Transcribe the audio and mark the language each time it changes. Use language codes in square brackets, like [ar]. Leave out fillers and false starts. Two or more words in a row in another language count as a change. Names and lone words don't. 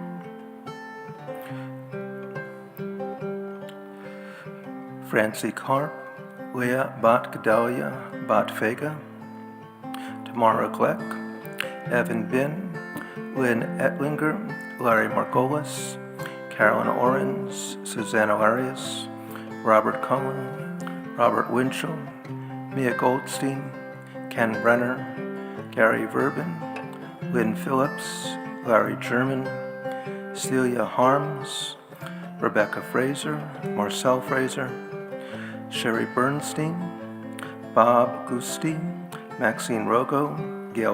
[en] Francie Karp, Leah Bat Gedalia Bat Vega, Tamara Gleck, Evan Bin, Lynn Ettlinger, Larry Margolis, Carolyn Orens, Susanna Arias, Robert Cullen, Robert Winchell, Mia Goldstein, Ken Brenner, Gary Verbin, Lynn Phillips, Larry German, Celia Harms, Rebecca Fraser, Marcel Fraser, Sherry Bernstein, Bob Gusti, Maxine Rogo, Gail